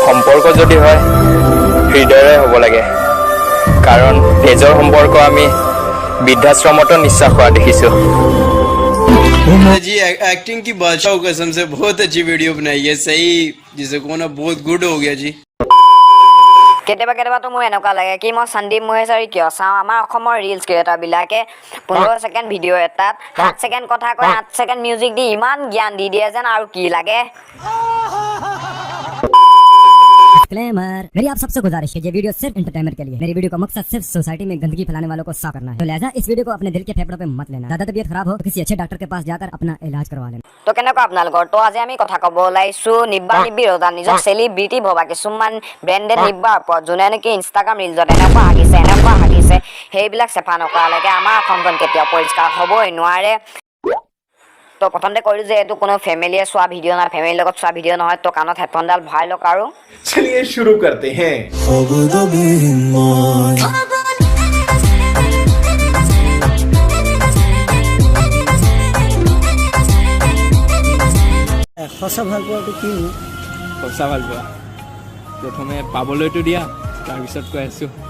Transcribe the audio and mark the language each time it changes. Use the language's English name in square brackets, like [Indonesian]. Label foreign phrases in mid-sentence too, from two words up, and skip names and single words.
[Assamese] সম্পৰ্ক যদি হয় হৃদয়ৰে হ'ব লাগে কাৰণ তেজৰ সম্পৰ্ক আমি বৃদ্ধাশ্ৰমতো নিশ্চয় হোৱা দেখিছোঁ [Hindi] जी एक्टिंग की बादशाह कसम से बहुत अच्छी वीडियो बनाई है सही जिसे को ना बहुत गुड हो गया जी [Assamese] কেতিয়াবা মোৰ এনেকুৱা লাগে কি মই সন্দীপ মহেশ্বৰী কিয় চাওঁ আমাৰ অসমৰ ৰিলছ ক্ৰিয়েটাৰবিলাকে 15 ছেকেণ্ড ভিডিঅ' এটাত 7 ছেকেণ্ড কথা কয় 8 ছেকেণ্ড মিউজিক দি ইমান জ্ঞান দি দিয়ে যেন আৰু কি লাগে [Hindi] डिस्क्लेमर मेरी आप सबसे गुजारिश है ये वीडियो सिर्फ एंटरटेनमेंट के लिए मेरी वीडियो का मकसद सिर्फ सोसाइटी में गंदगी फैलाने वालों को साफ करना है तो लिहाजा इस वीडियो को अपने दिल के फेफड़ों पे मत लेना ज्यादा तबीयत खराब हो तो किसी अच्छे डॉक्टर के पास जाकर अपना इलाज करवा लेना [Assamese] তো কেনেকুৱা আপোনালোকৰ তো আজি আমি কথা ক'ব ওলাইছো নিব্বা নিব্বি ৰজা নিজক চেলিব্ৰিটি ভবা কিছুমান ব্ৰেণ্ডেড নিব্বাৰ ওপৰত যোনে নেকি ইনষ্টাগ্ৰাম ৰিলছত এনেকুৱা হাগিছে সেইবিলাক চেফা নকৰালৈকে আমাৰ অসমখন কেতিয়াও পৰিষ্কাৰ হ'বই নোৱাৰে তো প্ৰথমতে কৈছো যে এইটো কোনো ফেমিলিয়ে চোৱা ভিডিঅ' নাই ফেমিলিৰ লগত চোৱা ভিডিঅ' নহয় তো কাণত হেডফোনডাল ভৰাই লওক আৰু [Hindi] चलिए शुरू करते हैं [Assamese] সঁচা ভাল পোৱাটো কিনো সঁচা ভাল পোৱা প্ৰথমে পাবলৈতো দিয়া তাৰপিছত কৈ আছোঁ